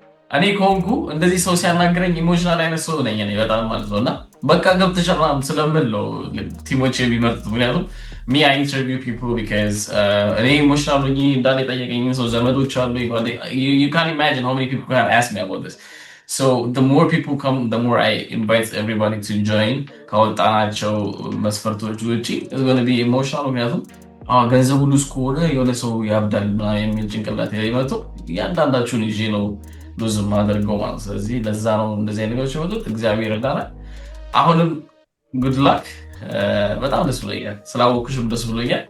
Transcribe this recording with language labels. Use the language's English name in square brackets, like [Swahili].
[Amharic] እኔ ከሆንኩ እንደዚህ ሰው ሲያናግረኝ ኢሞሽናል አይነት ሰው ነኝ እኔ በጣም ማለት ነውና በቃ ገብተሻል ስለምን ነው ቲሞች የሚመርጡት። ምክንያቱም [English] me I interview people because [Amharic] እኔ ኢሞሽናል ነኝ እንዳለ ጠየቀኝ ሰው ዘመዶች አሉ። [English] you can't imagine how many people have asked me about this. So the more people come, the more I invite everybody to join. [Amharic] ካወጣናቸው መስፈርቶች ውጪ [English] it's going to be emotional። [Amharic] ምክንያቱም ገንዘቡ ሁሉ እስከሆነ የሆነ ሰው ያብዳል የሚል ጭንቅላት ይመጡ ያንዳንዳችሁን ይዤ ነው ብዙ ማደርገው ማለት። ስለዚህ ለዛ ነው እንደዚህ አይነት ነገሮች ወጡት። እግዚአብሔር ይርዳና። አሁንም [English] good luck። [Amharic] በጣም ደስ ብሎኛል ስላወቅሽም ደስ ብሎኛል።